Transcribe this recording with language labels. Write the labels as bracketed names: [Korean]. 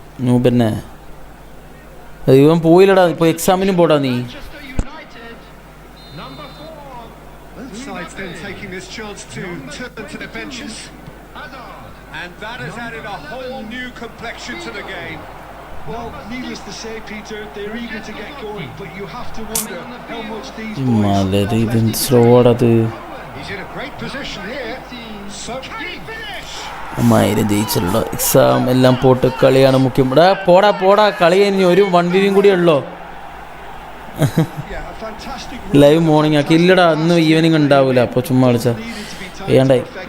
[Malayalam] Noob തന്നെ ഇവൻ പോയില്ലടാ, ഇപ്പോൾ എക്സാമിനും പോടാ നീ. [English] Manchester United, number 4. Both sides then taking this chance to turn to the benches. Hazard. And that has added a whole new complexion to the game. Well, needless to say, Peter, they're eager to get going, but you have to wonder how much these boys... [Malayalam] മലരി ഇവൻ സ്ലോടാത്. [English] He's in a great position here. So can he finish? [Malayalam] അമ്മായിരം ജയിച്ചല്ലോ. Exam എല്ലാം pot കളിയാണ് മുഖ്യം. പോടാ കളി കഴിഞ്ഞ് ഒരു 1v കൂടി ഉള്ളോ. [English] Yeah, a fantastic [Malayalam] live morning ആക്കി. ഇല്ലടാ ഇന്ന് ഈവനിങ് ഉണ്ടാവില്ല, അപ്പോൾ ചുമ്മാ കളിച്ചാൽ വേണ്ടായി.